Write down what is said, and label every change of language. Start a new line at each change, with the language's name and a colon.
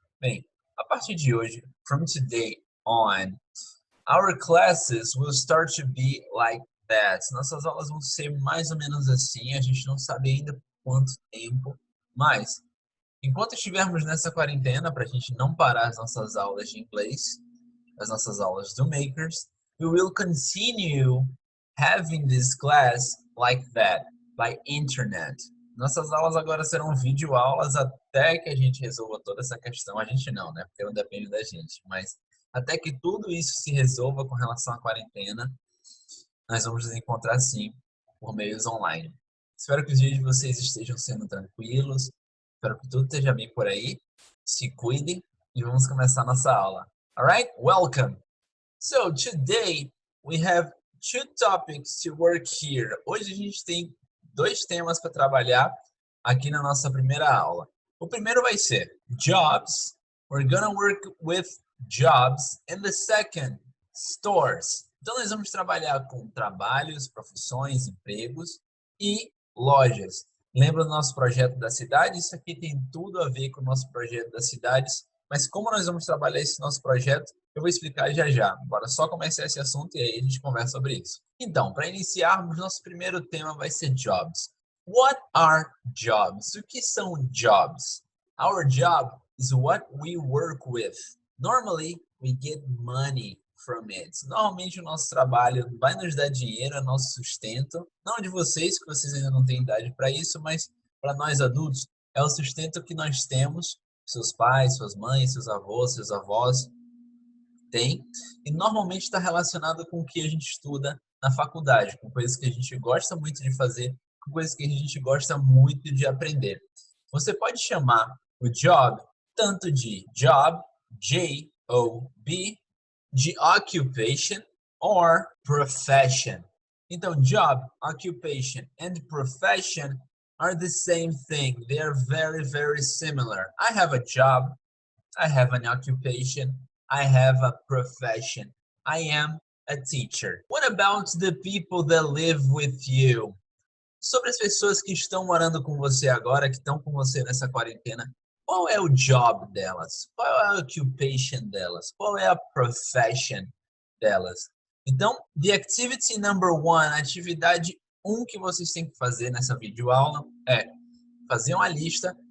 Portuguese: Bem, a partir de hoje,
English: from today on, our classes will start to be like that.
Portuguese: Nossas aulas vão ser mais ou menos assim, a gente não sabe ainda por quanto tempo, mas enquanto estivermos nessa quarentena, para a gente não parar as nossas aulas de inglês, as nossas aulas do Makers,
English: we will continue having this class like that, by internet.
Portuguese: Nossas aulas agora serão videoaulas até que a gente resolva toda essa questão. A gente não, né? Porque não depende da gente. Mas até que tudo isso se resolva com relação à quarentena, nós vamos nos encontrar sim por meios online. Espero que os dias de vocês estejam sendo tranquilos. Espero que tudo esteja bem por aí. Se cuidem e vamos começar a nossa aula.
English: Alright? Welcome! So today we have two topics to work here.
Portuguese: Hoje a gente tem dois temas para trabalhar aqui na nossa primeira aula. O primeiro vai ser jobs.
English: We're gonna work with jobs. And the second, stores.
Portuguese: Então nós vamos trabalhar com trabalhos, profissões, empregos e lojas. Lembra do nosso projeto da cidade? Isso aqui tem tudo a ver com o nosso projeto das cidades. Mas como nós vamos trabalhar esse nosso projeto, eu vou explicar já já. Bora só começar esse assunto e aí a gente conversa sobre isso. Então, para iniciarmos, nosso primeiro tema vai ser jobs.
English: What are jobs?
Portuguese: O que são jobs?
English: Our job is what we work with. Normally, we get money from it.
Portuguese: Normalmente o nosso trabalho vai nos dar dinheiro, é nosso sustento. Não de vocês, que vocês ainda não têm idade para isso, mas para nós adultos, é o sustento que nós temos. Seus pais, suas mães, seus avós, seus avós têm. E normalmente está relacionado com o que a gente estuda na faculdade, com coisas que a gente gosta muito de fazer, com coisas que a gente gosta muito de aprender. Você pode chamar o job tanto de job, J-O-B, de
English: occupation or profession. Então, job, occupation and profession are the same thing. They are very, very similar. I have a job, I have an occupation, I have a profession. I am a teacher. What about the people that live with you?
Portuguese: Sobre as pessoas que estão morando com você agora, que estão com você nessa quarentena, qual é o job delas? Qual é a occupation delas? Qual é a profession delas? Então,
English: the activity number one,
Portuguese: atividade 1 que vocês têm que fazer nessa videoaula é fazer uma lista.